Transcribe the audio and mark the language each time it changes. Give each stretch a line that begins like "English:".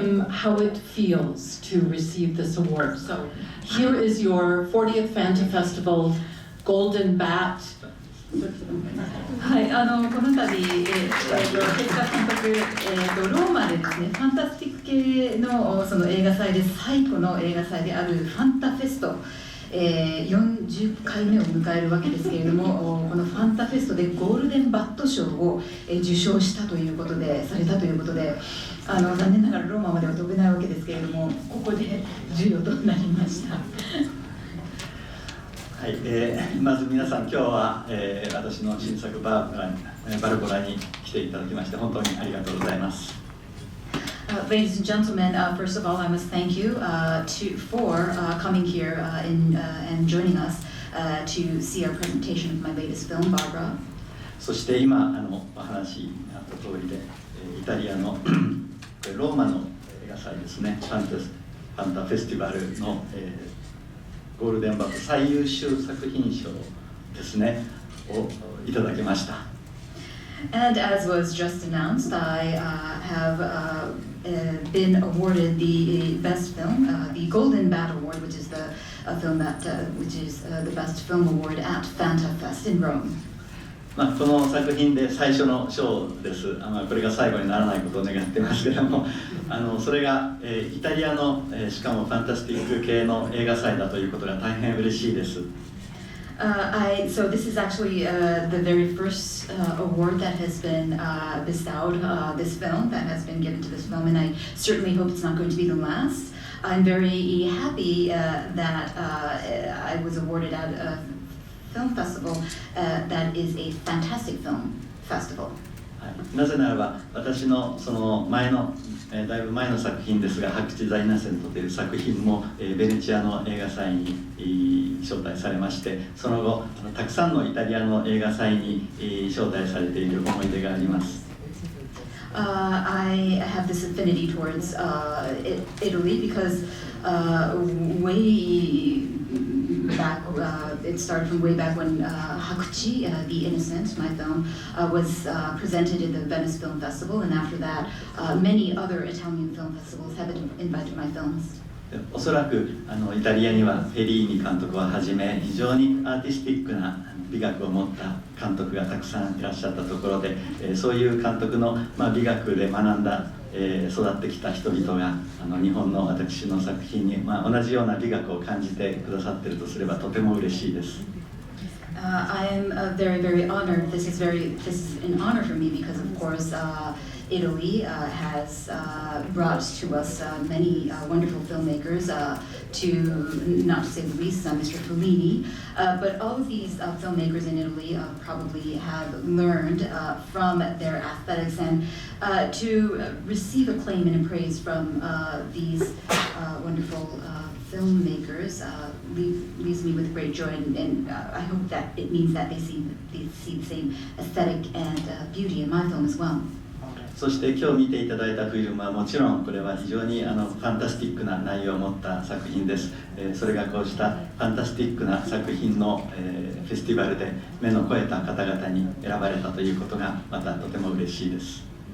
English: how it feels to receive this award. So here is your 40th Fanta Festival Golden Bat.
Japanese: はい、この度、手塚監督、ローマでですね、ファンタスティック系のその映画祭で最古の映画祭であるファンタフェスト、40回目を迎えるわけですけれども、このファンタフェストでゴールデンバット賞を受賞したということで、されたということで、残念ながらローマまでは飛べないわけですけれども、ここで授与となりました。はい、まず皆さん今日は、私の新作バルボラに来ていただきまして本当にありがとうございます。
English: Ladies and gentlemen, first of all, I must thank you for coming here and joining us to see our presentation of my latest film, Barbara.
Japanese: そして今お話にあった通りで、イタリアのローマの映画祭ですね、ファンタフェスティバルの、ゴールデンバット最優秀作品賞ですねをいただきました。
English: And as was just announced, I have been awarded the best film, the Golden Bat Award, which is the film that which is the best film award at Fanta Fest in Rome.
Japanese: この作品で最初の賞です。これが最後にならないことを願ってますけども、それが、イタリアの、しかもファンタスティック系の映画祭だということが大変嬉しいです。
English: So this is actually the very first award that has been bestowed this film, that has been given to this film, and I certainly hope it's not going to be the last. I'm very happy that I was awarded at a film festival that is a fantastic film festival.
Japanese: なぜならば私のその前の、だいぶ前の作品ですが「白地ザ・イナセント」という作品も、ベネチアの映画祭に招待されまして、その後たくさんのイタリアの映画祭に招待されている思い出があります。
English: I have this affinity towards Italy because way back, it started from way back when Hakuchi, The Innocent, my film, was presented at the Venice Film Festival, and after that, many other Italian film festivals have invited my films.
Japanese: おそらくイタリアにはフェリーニ監督をはじめ非常にアーティスティックな美学を持った監督がたくさんいらっしゃったところで、そういう監督の、美学で学んだ、育ってきた人々が日本の私の作品に、同じような美学を感じてくださっているとすればとても嬉しいです。
English: I am very, very honored. This is an honor for me because, of course, Italy has brought to us many wonderful filmmakers, not to say the least, Mr. Fellini. But all of these filmmakers in Italy probably have learned from their aesthetics and to receive acclaim and praise from these wonderful filmmakers leaves me with great joy, and I hope that it means that they see the same aesthetic and beauty in my film as well.
Japanese: そして今日見ていただいたフィルムはもちろんこれは非常にファンタスティックな内容を持った作品です。それがこうしたファンタスティックな作品のフェスティバルで目の肥えた方々に選ばれたということがまたとても嬉しいです。